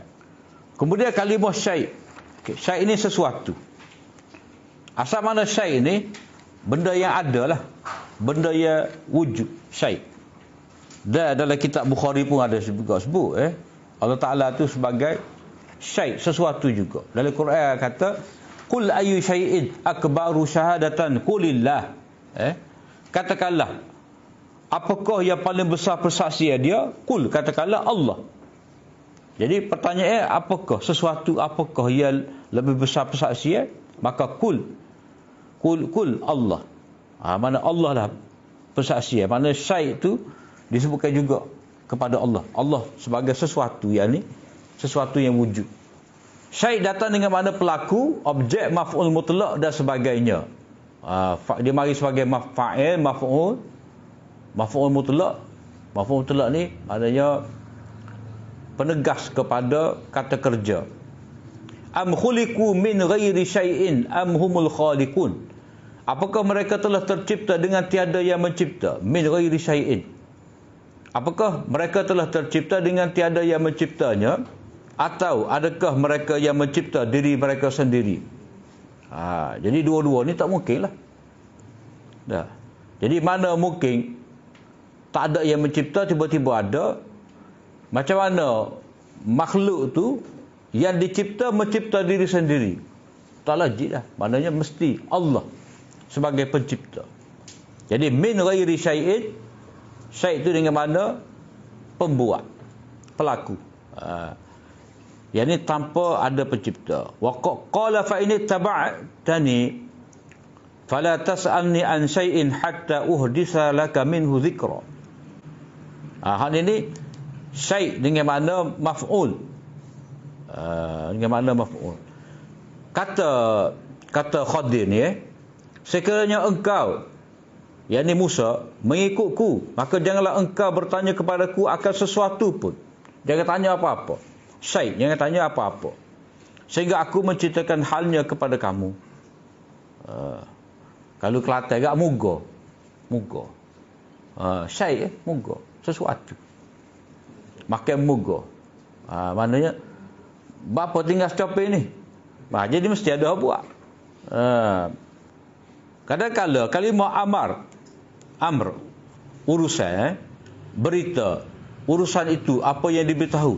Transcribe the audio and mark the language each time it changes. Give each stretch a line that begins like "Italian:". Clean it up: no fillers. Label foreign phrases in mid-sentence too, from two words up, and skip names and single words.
Malay: Kemudian kalimah syai'. Syai' ini sesuatu. Asal mana syai' ni? Benda yang ada lah. Benda yang wujud. Syai'. Dan dalam kitab Bukhari pun ada juga sebut Allah Ta'ala tu sebagai syai', sesuatu juga. Dalam Quran kata
Arabic: قل أي شيء أكبر شهادة قل الله.
Malay: Katakanlah, apakah yang paling besar persaksian dia? Qul, katakanlah Allah. Jadi pertanyaan, apakah sesuatu, apakah yang lebih besar persaksian? Maka qul Allah. Mana Allah lah persaksian. Mana syai' tu disebutkan juga kepada Allah. Allah sebagai sesuatu yang ni, sesuatu yang wujud. Syai' datang dengan makna pelaku, objek,
Arabic: مفعول مطلق
Malay: dan sebagainya. Dia mari sebagai fa'il,
Arabic: مفعول مطلق. مفعول مطلق
Malay: ni maknanya penegas kepada kata kerja.
Arabic: أم خلقوا من غير شيء أم هم الخالقون.
Malay: Apakah mereka telah tercipta dengan tiada yang mencipta?
Arabic: من غير شيء.
Malay: Apakah mereka telah tercipta dengan tiada yang menciptanya? Atau adakah mereka yang mencipta diri mereka sendiri? Jadi dua-dua ni tak mungkin lah. Jadi mana mungkin tak ada yang mencipta, tiba-tiba ada? Macam mana makhluk tu yang dicipta mencipta diri sendiri? Tak logik lah. Maknanya mesti Allah sebagai pencipta. Jadi
Arabic: من غير شيء,
Malay: syai' itu dengan mana pembuat, pelaku. Yang ni tanpa ada pencipta.
Arabic: وقال فإن اتبعتني فلا تسألني عن شيء حتى أحدث لك منه ذكرا.
Malay: Hal ini syai' dengan mana maf'ul. Dengan mana maf'ul. Kata Khadir ni sekiranya engkau, yakni Musa, mengikutku, maka janganlah engkau bertanya kepadaku akan sesuatu pun. Jangan tanya apa-apa. Syai', jangan tanya apa-apa. Sehingga aku menceritakan halnya kepada kamu. Kalau Kelantan agak muga. Syai', muga. Sesuatu. Makan muga. Maknanya, bapa tinggal stopin ni. Jadi mesti ada buat. Kadang-kadang kalimah amr, urusan, berita, urusan itu apa yang diberitahu.